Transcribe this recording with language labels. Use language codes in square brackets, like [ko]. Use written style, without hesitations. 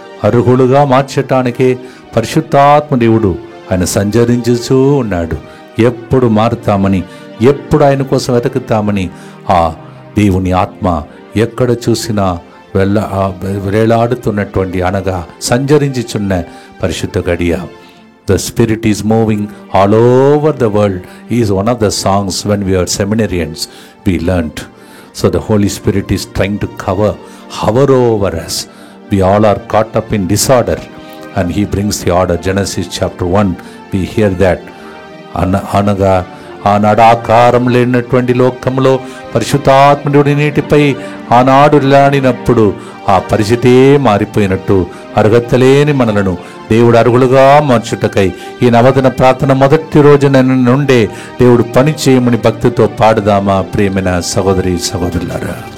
[te] అర్హులుగా మార్చటానికే పరిశుద్ధాత్మ దేవుడు ఆయన సంచరించుతూ ఉన్నాడు. ఎప్పుడు మారుతామని, ఎప్పుడు ఆయన కోసం వెతుకుతామని ఆ దేవుని ఆత్మ ఎక్కడ చూసినా వేలాడుతున్నటువంటి, అనగా సంచరించుచున్న పరిశుద్ధ గడియ. [en] The Spirit is moving all over the world is one of the songs when we are seminarians we learnt. So the Holy Spirit is trying to hover over us. We all are caught up in disorder and He brings the order. Genesis chapter 1 we hear that. [te] అనగా ఆనాడు ఆకారం లేనటువంటి లోకంలో పరిశుద్ధాత్ముడి నీటిపై ఆనాడు లాడినప్పుడు ఆ పరిస్థితే మారిపోయినట్టు అర్హత లేని మనలను దేవుడు అర్హులుగా మార్చుటకై ఈ నవదిన ప్రార్థన మొదటి రోజున నుండే దేవుడు పని చేయమని భక్తితో పాడుదామా ప్రియమైన సహోదరి సహోదరులారా.